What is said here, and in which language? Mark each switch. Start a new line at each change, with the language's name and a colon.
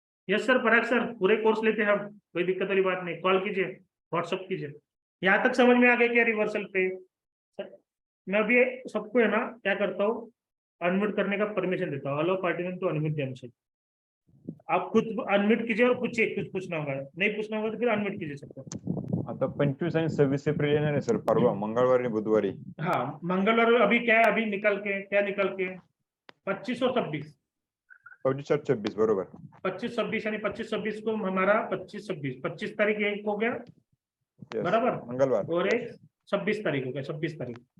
Hindi: Yes sir, पराग sir, पूरे course लेते हैं हम, कोई दिक्कत वाली बात नहीं। कॉल कीजिए, व्हाट्सअप कीजिए। यहाँ तक समझ में आ गया क्या रिवर्सल पे? मैं अभी सबको है ना क्या करता हूँ, अनम्यूट करने का परमिशन देता हूँ।
English: Hello participant to unmute themselves.
Hindi: आप खुद अनम्यूट कीजिए और पूछिए, कुछ पूछना होगा, नहीं पूछना होगा तो फिर अनम्यूट कीजिए सबको।
Marathi: आता 25 आणि 26 एप्रिल येणार आहे सर, परवा मंगळवारी आणि बुधवारी।
Hindi: हाँ मंगलवार अभी क्या है, अभी निकल के क्या निकल के 25 और 26, 25 और 26 बरोबर। 25-26 यानी 25-26 को हमारा 25 तारीख एक हो गया,
English: Yes,
Hindi: बराबर, मंगलवार। और एक 26 तारीख हो गया, 26 तारीख।